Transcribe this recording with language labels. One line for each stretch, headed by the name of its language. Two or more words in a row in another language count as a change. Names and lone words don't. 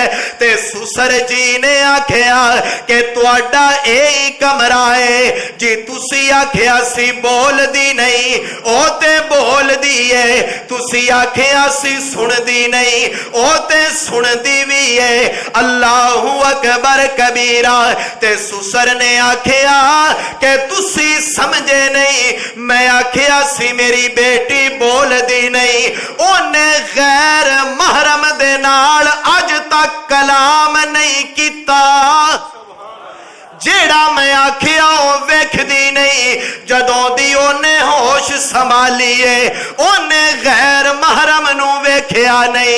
Punjabi: تے سسر جی نے آکھیا کہ تہاڈا ایہی کمرہ ہے جی. تسی آکھیا سی بولدی نہیں، او تے بولدی ہے، تسی آکھیا سی سندی نہیں، او تے سندی بھی ہے.
Arabic: الله أكبر كبيرا.
Punjabi: تے سسر نے آکھیا کہ تسی سمجھے نہیں، میں آکھیا سی میری بیٹی بولدی نہیں، اونے غیر محرم دے نال اج تک کلام نہیں کیتا. جیہڑا میں آکھیا او ویکھدی نہیں، جدوں دی اونے ہوش سنبھالیئے اونے غیر محرم نوں ویکھیا نہیں.